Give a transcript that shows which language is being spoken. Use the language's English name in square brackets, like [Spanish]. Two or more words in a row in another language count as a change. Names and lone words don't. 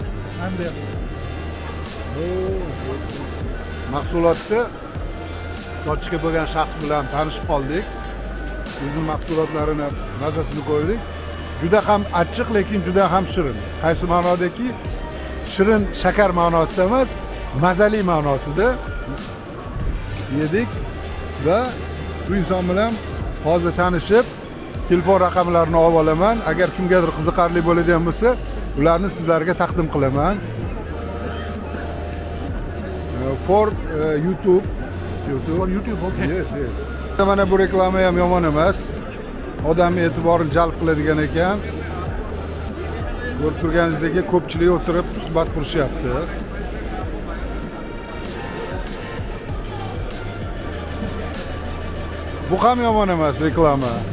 [English] I'm there. [Uzbek] Mahsulotni sotishga bo'lgan shaxs bilan tanishib qoldik. O'zining mahsulotlarini mazasini ko'rdik. Juda ham achchiq, lekin juda ham shirin. Qaysi ma'nodaki? Shirin shakar ma'nosida emas, mazali ma'nosida yedik va bu inson bilan hozir tanishib, telefon raqamlarini olib olaman. Agar kimgadir qiziqarli bo'ladigan bo'lsa, ularni sizlarga taqdim qilaman. [English] For YouTube. For YouTube, okay. Yes. [Uzbek] Mana bu reklama ham yomon emas. Odamning e'tiborini jalb qiladigan ekan. Ko'rib turganingizdek, ko'pchilik o'tirib suhbat qurishyapti. Bu ham yomon emas reklama.